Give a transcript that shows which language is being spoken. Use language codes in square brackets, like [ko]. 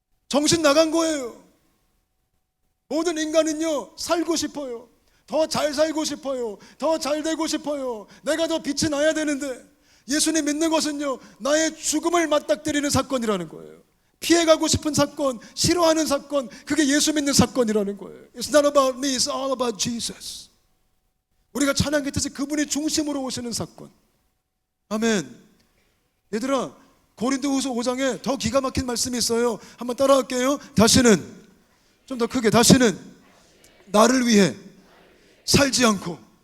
[ko] 정신 나간 거예요. 모든 인간은요, 살고 싶어요. 더 잘 살고 싶어요. 더 잘 되고 싶어요. 내가 더 빛이 나야 되는데, 예수님 믿는 것은요, 나의 죽음을 맞닥뜨리는 사건이라는 거예요. 피해가고 싶은 사건, 싫어하는 사건, 그게 예수 믿는 사건이라는 거예요. [en] It's not about me, it's all about Jesus. [ko] 우리가 찬양했듯이 그분이 중심으로 오시는 사건. 아멘. 얘들아, 고린도후서 5장에 더 기가 막힌 말씀이 있어요. 한번 따라할게요. 다시는, 좀 더 크게, 다시는 나를 위해 살지 않고.